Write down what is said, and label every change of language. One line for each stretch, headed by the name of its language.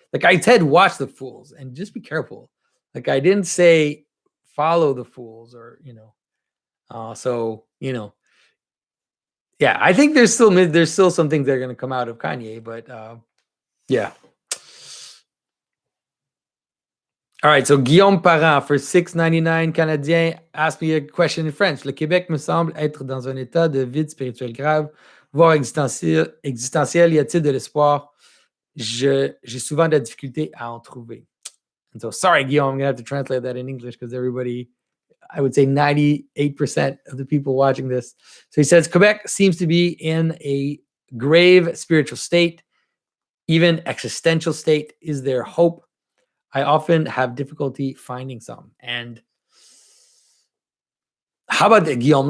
English: Like I said, watch the fools and just be careful. Like I didn't say follow the fools or so yeah, I think there's still some things that are going to come out of Kanye, but yeah. All right, so Guillaume Parent for $6.99 Canadien asked me a question in French.
French: Le Québec me semble être dans un état de vide spirituel grave, voire existentiel. Y a-t-il de l'espoir? J'ai souvent de la difficulté à en trouver.
English: And so, sorry, Guillaume, I'm going to have to translate that in English because everybody, I would say 98% of the people watching this. So he says, Quebec seems to be in a grave spiritual state, even existential state. Is there hope? I often have difficulty finding some. And how about that, Guillaume?